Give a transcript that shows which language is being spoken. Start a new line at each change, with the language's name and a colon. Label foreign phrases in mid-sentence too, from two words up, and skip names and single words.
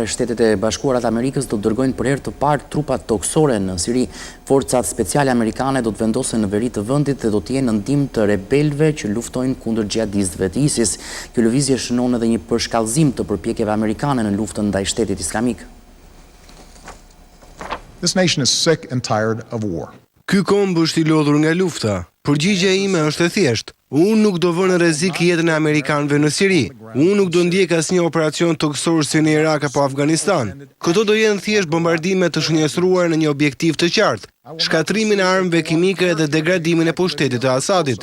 Albanian: Shtetet e Bashkuara të Amerikës do të dërgojnë për herë të parë trupat toksore në Siri. Forcat speciale amerikane do të vendosen në veri të vendit dhe do të jenë në ndihmë të rebelëve që luftojnë kundër xhihadistëve të ISIS. Kjo lëvizje shënon edhe një përshkallëzim të përpjekjeve amerikane në luftën ndaj shtetit islamik.
English: This nation is sick and tired of war.
Albanian: Ky komb është i lodhur nga lufta. Përgjigjja ime është e thjeshtë. Unë nuk do vë në rrezik jetën e amerikanëve në Siri. Unë nuk do ndjek asnjë operacion toksor si në Irak apo Afganistan. Këto do jenë thjesht bombardime të shënjestruar në një objektiv të qartë: shkatrimin e armëve kimike dhe degradimin e pushtetit të Asadit.